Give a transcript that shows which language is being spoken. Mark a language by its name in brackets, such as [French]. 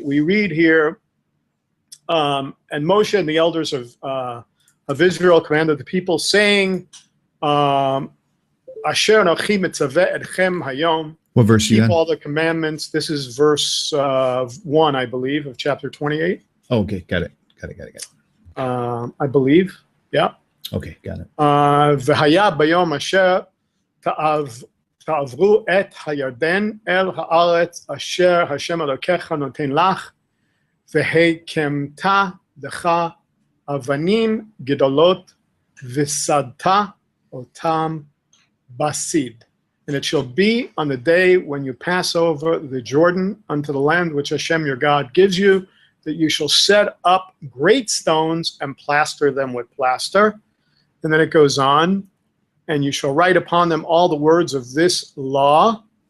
[English] We read here, and Moshe and the elders of Israel commanded the people, saying, [Hebrew] Asher anochi mitzaveh etchem hayom. [English] What verse keep all the commandments. This is verse 1, I believe, of chapter 28. Oh, okay, got it. I believe, yeah. Okay, got it. [Hebrew] והיה ביום אשר תעברו את הירדן אל הארץ אשר השם אלוקיך נותן לך, והקמת לך אבנים גדולות וסדת אותם בסיד. [English] And it shall be on the day when you pass over the Jordan unto the land which Hashem your God gives you, that you shall set up great stones and plaster them with plaster. And then it goes on, and you shall write upon them all the words of this law.